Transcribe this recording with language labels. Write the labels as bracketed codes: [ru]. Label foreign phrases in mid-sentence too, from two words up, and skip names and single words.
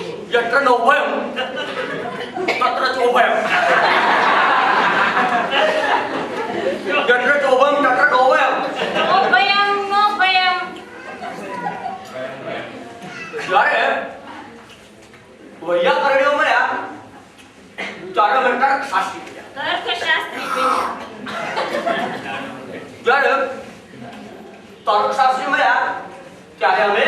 [sa] यत्र नोभयम तत्र चोभयम यत्र चोभयम तत्र नोभयम નો ભયમ [gu] જ્યારે વૈયાકરણીઓ મળ્યા ત્યારે અમે તર્કશાસ્ત્રી બન્યા. તર્કશાસ્ત્રી બન્યા. જ્યારે તર્કશાસ્ત્રી મળ્યા ત્યારે અમે